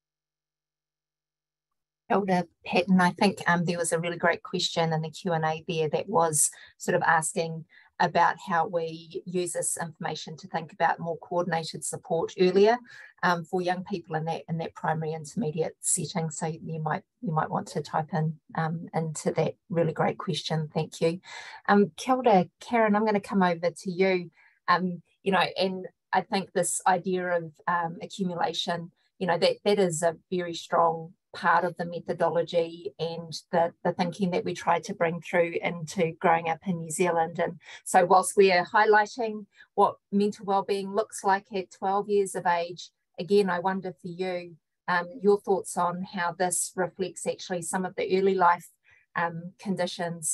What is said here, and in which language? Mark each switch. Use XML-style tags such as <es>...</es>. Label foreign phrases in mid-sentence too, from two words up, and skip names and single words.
<en>Elder Patton, I think there was a really great question in the Q&A there that was sort of asking about how we use this information to think about more coordinated support earlier for young people in that primary intermediate setting. So you might want to type in into that really great question. Thank you.</en> <mi>Kia ora, Karen,</mi> <en>I'm going to come over to you. You know, and I think this idea of accumulation, you know, that is a very strong part of the methodology and the thinking that we try to bring through into growing up in New Zealand. And so whilst we are highlighting what mental wellbeing looks like at 12 years of age, again, I wonder for you, your thoughts on how this reflects actually some of the early life conditions.</en>